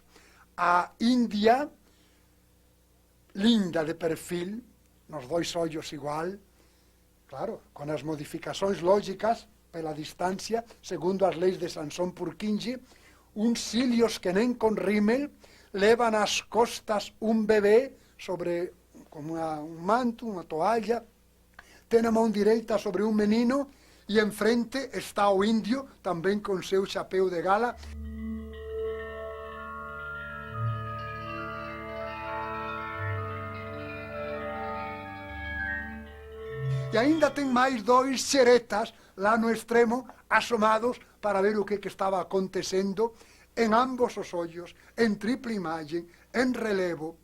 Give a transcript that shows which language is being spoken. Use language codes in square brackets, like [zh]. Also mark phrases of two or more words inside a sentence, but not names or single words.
[gl] A india, linda de perfil, nos dois ollos igual, claro, con as modificacións lógicas pela distancia, segundo as leis de Sansón Purkinje, uns cilios que nen con rímel, levan ás costas un bebé sobre como un manto, unha toalla, ten a mão direita sobre un menino [pt] E em frente está o índio, também com seu chapéu de gala. E ainda tem mais 2 xeretas lá no extremo, asomados para ver o que estava acontecendo em ambos os olhos, em tripla imagem, em relevo.